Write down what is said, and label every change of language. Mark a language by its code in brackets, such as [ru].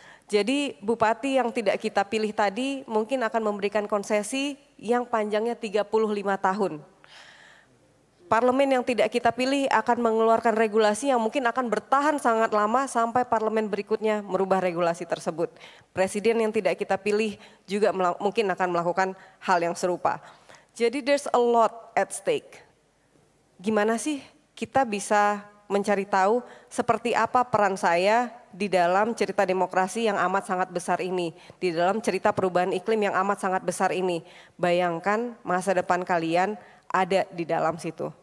[id] Jadi bupati yang tidak kita pilih tadi mungkin akan memberikan konsesi yang panjangnya 35 tahun. Parlemen yang tidak kita pilih akan mengeluarkan regulasi yang mungkin akan bertahan sangat lama sampai parlemen berikutnya merubah regulasi tersebut. Presiden yang tidak kita pilih juga mungkin akan melakukan hal yang serupa. [en] Jadi there's a lot at stake. [id] Gimana sih kita bisa mencari tahu seperti apa peran saya di dalam cerita demokrasi yang amat sangat besar ini, di dalam cerita perubahan iklim yang amat sangat besar ini. Bayangkan masa depan kalian ada di dalam situ.